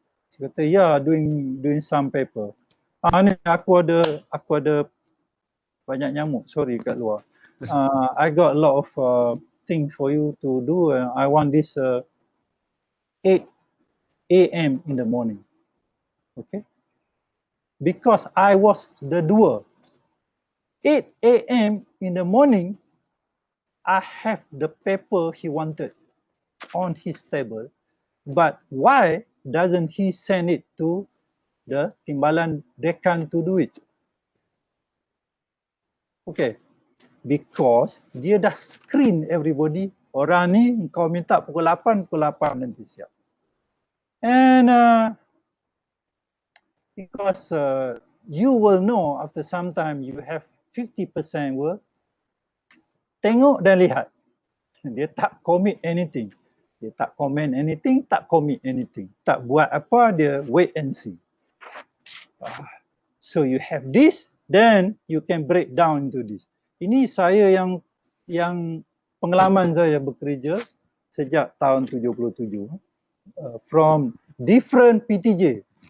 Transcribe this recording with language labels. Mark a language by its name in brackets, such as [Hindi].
[Malay] Saya kata, [English] yeah, doing some paper. [Malay] Ni aku ada banyak nyamuk, sorry kat luar. [English] I got a lot of things for you to do. I want this 8 a.m. in the morning. Okay? Because I was the doer. 8 a.m. in the morning, I have the paper he wanted on his table. But why doesn't he send it to the timbalan dekan to do it? Okay, because [Malay] dia dah [English] screen everybody. [Malay] Orang ni kau minta pukul 8 nanti siap. [English] And because you will know after some time you have 50% work, [Malay] tengok dan lihat. Dia tak [English] commit anything. [Malay] Dia tak [English] comment anything, tak commit anything. [Malay] Tak buat apa, dia [English] wait and see. So you have this, then you can break down into this. [Malay] Ini saya yang pengalaman saya bekerja sejak tahun 77 [English] from different PTJ.